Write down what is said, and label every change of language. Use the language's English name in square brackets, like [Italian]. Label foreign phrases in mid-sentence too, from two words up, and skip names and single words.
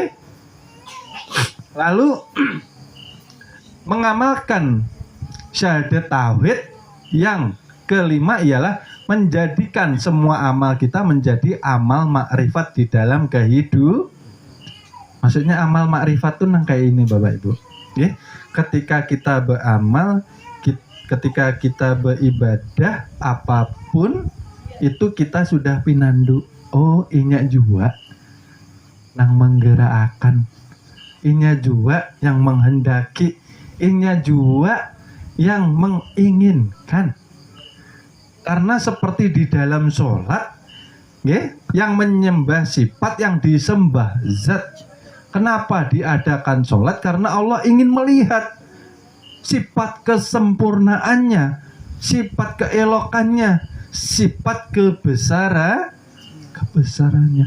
[Indonesian] Lalu mengamalkan syahadat tauhid yang kelima ialah menjadikan semua amal kita menjadi amal makrifat di dalam kehidupan. Maksudnya amal makrifat itu nang kayak ini Bapak Ibu. Ya, ketika kita beramal, ketika kita beribadah apapun itu kita sudah pinandu. Oh, [Banjar] inya jua nang [Indonesian] menggerakkan, [Banjar] inya jua [Indonesian] yang menghendaki, [Banjar] inya jua [Indonesian] yang menginginkan. Karena seperti di dalam sholat, ya, yang menyembah sifat, yang disembah zat. Kenapa diadakan sholat? Karena Allah ingin melihat sifat kesempurnaannya, sifat keelokannya, sifat kebesarannya.